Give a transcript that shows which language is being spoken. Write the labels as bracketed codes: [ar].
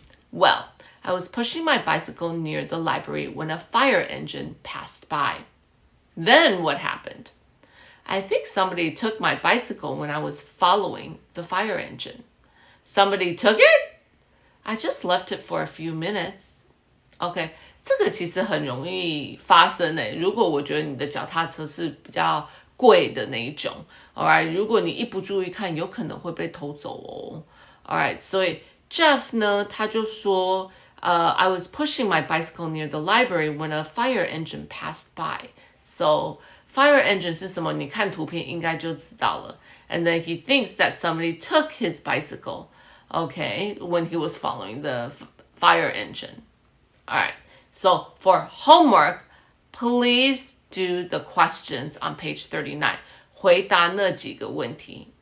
[en] Well, I was pushing my bicycle near the library when a fire engine passed by. Then what happened? I think somebody took my bicycle when I was following the fire engine. Somebody took it? I just left it for a few minutes. [zh] OK， 这个其实很容易发生诶。如果我觉得你的脚踏车是比较贵的那一种 ，alright， 如果你一不注意看，有可能会被偷走哦。 [en] alright， [zh] 所以 Jeff 呢，他就说， [en] I was pushing my bicycle near the library when a fire engine passed by. So [zh] Fire engine 是什么？你看图片应该就知道了。 [en] And then he thinks that somebody took his bicycle, okay, when he was following the fire engine. All right, so for homework, please do the questions on page 39. [zh] 回答那几个问题.